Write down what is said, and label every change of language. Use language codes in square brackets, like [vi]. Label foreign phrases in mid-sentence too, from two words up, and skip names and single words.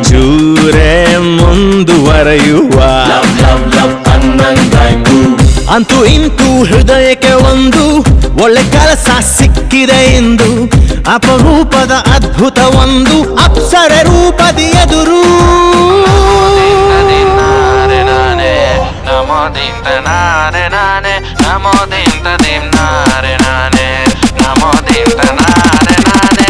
[kn] ಚೂರೇ ಮುಂದುವರೆಯುವ [en] love love love [kn] ಅನ್ನಂಗಾಯ್ತು ಅಂತೂ ಇಂತೂ ಹೃದಯಕ್ಕೆ ಒಂದು ಒಳ್ಳೆ ಕೆಲಸ ಸಿಕ್ಕಿದೆ ಎಂದು ಅಪರೂಪದ ಅದ್ಭುತ ಒಂದು ಅಪ್ಸರೆ ರೂಪದಿ ಎದುರು Namo dim tanare nane, namo dim tadim nare nane, namo dim tanare nane.